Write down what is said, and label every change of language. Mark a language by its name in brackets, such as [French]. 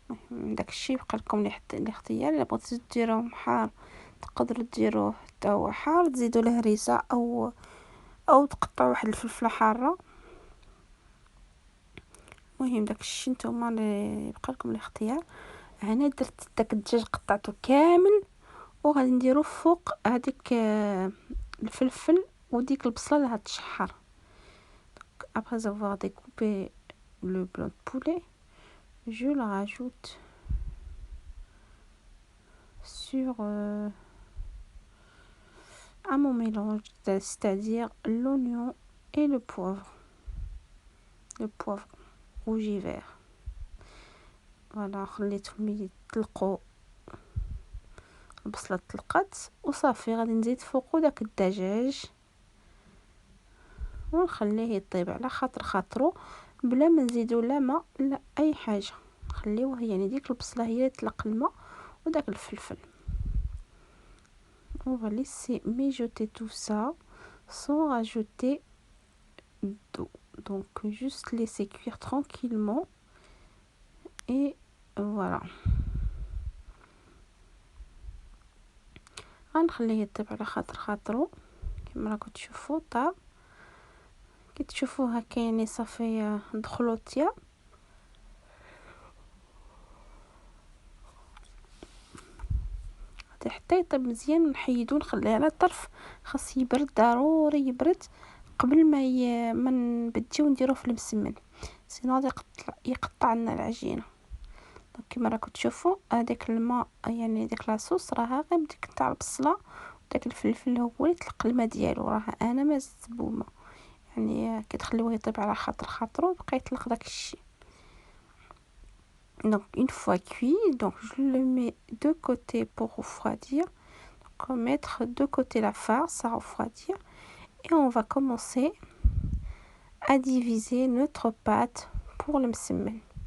[Arabic] داك الشيء يبقى لكم الاختيار. الا بغيتو ديروه حار تقدروا ديروه حتى هو حار، تزيدوا له هريسه او تقطعوا واحد الفلفله حاره. المهم داك الشيء نتوما اللي يبقى لكم الاختيار. هنا درت داك الدجاج قطعته كامل، وغادي نديرو فوق هذيك الفلفل وديك البصله اللي غتشحر. [French] Après avoir découpé le blanc de poulet, je le rajoute sur à mon mélange, c'est-à-dire l'oignon et le poivre rouge et vert. [Arabic] Voilà، خليتهم يطلقوا، البصله طلقت وصافي. غادي نزيد فوقو داك الدجاج ونخليه يطيب على خاطرو بلا ما نزيدو لا ماء لا اي حاجه. نخليوه يعني ديك البصله هي تطلق الماء وداك الفلفل. [French] On va laisser mijoter tout ça sans rajouter d'eau. Donc juste laisser cuire tranquillement et voilà. [Arabic] غنخليه يطيب على خاطرو كما راكم تشوفوا. طاب كي تشوفوا هكا يعني صافي دخلوا الطياب. حتى يطيب مزيان نحيدو نخليه على طرف، خاص يبرد، ضروري يبرد قبل ما نبديو نديروه في المسمن، سينو غادي يقطع لنا العجينه. دونك كما راكم تشوفوا هذاك الماء يعني ديك لاصوص راها غير بديك تاع البصله وداك الفلفل هو اللي طلق الماء ديالو، راه انا ما زدت بوما. يعني كتخليوه يطيب على خاطرو بقى يطلق داك الشيء. [French] Donc une fois cuit, donc je le mets de côté pour refroidir. Donc on va mettre de côté la farce à refroidir et on va commencer à diviser notre pâte pour le msemen.